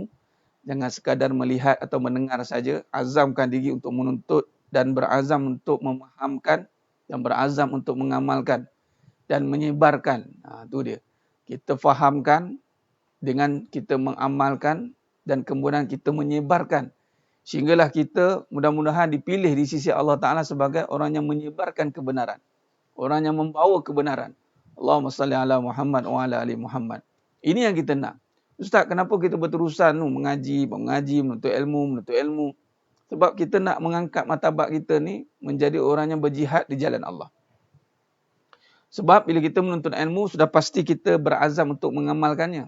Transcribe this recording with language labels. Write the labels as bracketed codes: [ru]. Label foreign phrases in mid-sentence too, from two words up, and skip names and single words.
[ms] Jangan sekadar melihat atau mendengar saja, azamkan diri untuk menuntut dan berazam untuk memahamkan dan berazam untuk mengamalkan dan menyebarkan. Itu dia. Kita fahamkan dengan kita mengamalkan dan kemudian kita menyebarkan. Sehinggalah kita mudah-mudahan dipilih di sisi Allah Ta'ala sebagai orang yang menyebarkan kebenaran. Orang yang membawa kebenaran. [ar] Allahumma salli ala Muhammad wa ala ali Muhammad. [ms] Ini yang kita nak. Ustaz, kenapa kita berterusan mengaji, menuntut ilmu? Sebab kita nak mengangkat martabat kita ni menjadi orang yang berjihad di jalan Allah. Sebab bila kita menuntut ilmu, sudah pasti kita berazam untuk mengamalkannya.